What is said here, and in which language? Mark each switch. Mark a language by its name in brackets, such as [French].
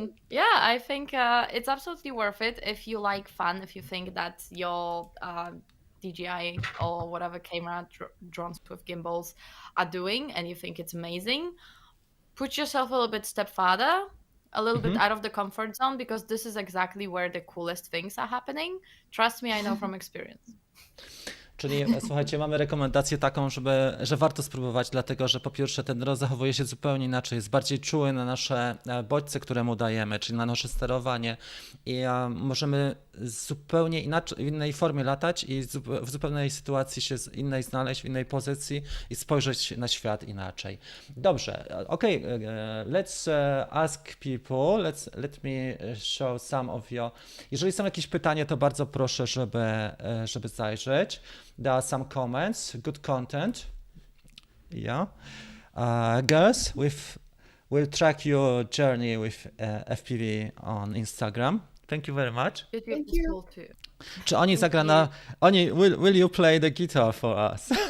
[English] Yeah, I think it's absolutely worth it if you like fun, if you think that your DJI or whatever camera drones with gimbals are doing and you think it's amazing. Put yourself a little bit step further, a little bit out of the comfort zone, because this is exactly where the coolest things are happening. Trust me, I know from experience. [Polish] Czyli słuchajcie, mamy rekomendację taką, że warto spróbować, dlatego że po pierwsze ten dron zachowuje się zupełnie inaczej, jest bardziej czuły na nasze bodźce, które mu dajemy, czyli na nasze sterowanie i możemy zupełnie inaczej, w innej formie latać i w zupełnej sytuacji się innej znaleźć, w innej pozycji i spojrzeć na świat inaczej. Dobrze, [English] okay, let's ask people, let me show some of your... [Polish] Jeżeli są jakieś pytania, to bardzo proszę, żeby zajrzeć. [English] There are some comments, good content. Yeah. Girls, we'll track your journey with FPV on Instagram. Thank you very much. Thank you. [Polish] Czy oni zagra na... [English] will you play the guitar for us?